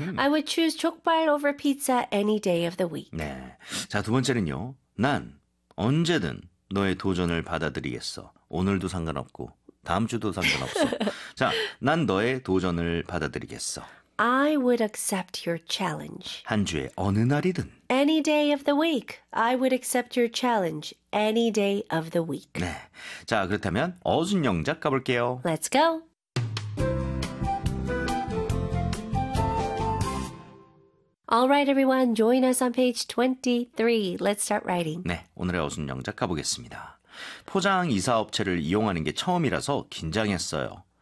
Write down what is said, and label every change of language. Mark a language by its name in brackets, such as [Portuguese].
[English] I would choose 족발 over pizza any day of the week. [Korean] 네. 자, 두 번째는요. 난 언제든 너의 도전을 받아들이겠어. 오늘도 상관없고. 다음 주도 상관없어. 자, 난 너의 도전을 받아들이겠어. [English] I would accept your challenge. [Korean] 한 주에 어느 날이든. [English] Any day of the week. I would accept your challenge any day of the week. [Korean] 네. 자, 그렇다면 어순영작 가볼게요. [English] Let's go. 알라이트 에브리원, join us on page 23. Let's start writing. [Korean] 네, 오늘의 어순영작 가보겠습니다. 포장 이사 업체를 이용하는 게 처음이라서 긴장했어요.